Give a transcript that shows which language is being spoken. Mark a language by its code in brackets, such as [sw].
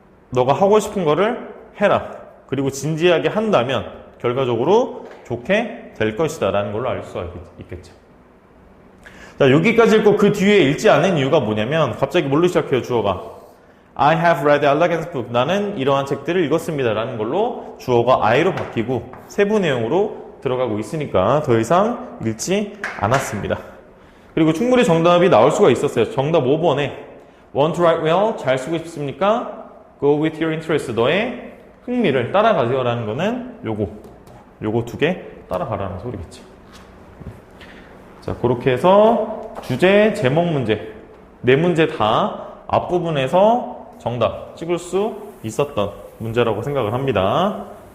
[ko] 너가 하고 싶은 거를 해라. 그리고 진지하게 한다면 결과적으로 좋게 될 것이다 라는 걸로 알 수가 있겠죠. 자, 여기까지 읽고 그 뒤에 읽지 않은 이유가 뭐냐면 갑자기 뭘로 시작해요? 주어가 [en] I have read Elegance book. [ko] 나는 이러한 책들을 읽었습니다 라는 걸로 주어가 I로 바뀌고 세부 내용으로 들어가고 있으니까 더 이상 읽지 않았습니다. 그리고 충분히 정답이 나올 수가 있었어요. 정답 5번에 [en] Want to write well? [ko] 잘 쓰고 싶습니까? [en] Go with your interest. [ko] 너의 흥미를 따라가세요 라는 거는 요거 두 개 따라가라는 소리겠죠. 자, 그렇게 해서 주제, 제목 문제 네 문제 다 앞부분에서 정답 찍을 수 있었던 문제라고 생각을 합니다.